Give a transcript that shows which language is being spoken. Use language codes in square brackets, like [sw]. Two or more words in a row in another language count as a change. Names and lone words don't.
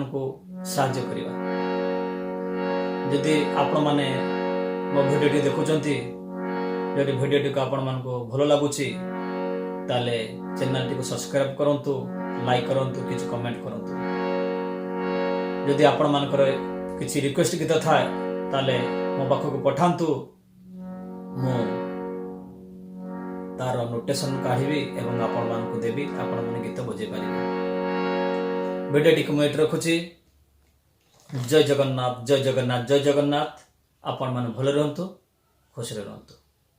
[or] କୁ ସାହାଯ୍ୟ କରିବା ଯଦି ଆପଣ ମାନେ ମୋ ଭିଡିଓ ଦେଖୁଛନ୍ତି ଯଦି ଭିଡିଓ କୁ ଆପଣ ମାନ କୁ ଭଲ ଲାଗୁଛି ତାହାଲେ ଚ୍ୟାନେଲ କୁ ସବସ୍କ୍ରାଇବ କରନ୍ତୁ ଲାଇକ କରନ୍ତୁ କିଛି କମେଣ୍ଟ କରନ୍ତୁ ଯଦି ଆପଣ ମାନଙ୍କର କିଛି ରିକ୍ୱେଷ୍ଟ ଗୀତ ଥାଏ ତାହାଲେ ମୋ ପାଖ କୁ ପଠାନ୍ତୁ ମୋ ତାର ନୋଟେସନ କାଢ଼ିବି ଏବଂ ଆପଣ ମାନ କୁ ଦେବି ଆପଣ ମାନେ ଗୀତ ବଜେଇ ପାରିବେ ଭିଡିଓ ଟିକ ମୁଁ ଏଠି ରଖୁଛି ଜୟ ଜଗନ୍ନାଥ ଜୟ ଜଗନ୍ନାଥ ଜୟ ଜଗନ୍ନାଥ ଆପଣ ମାନ ଭଲେ ରୁହନ୍ତୁ ଖୁସି ରୁହନ୍ତୁ।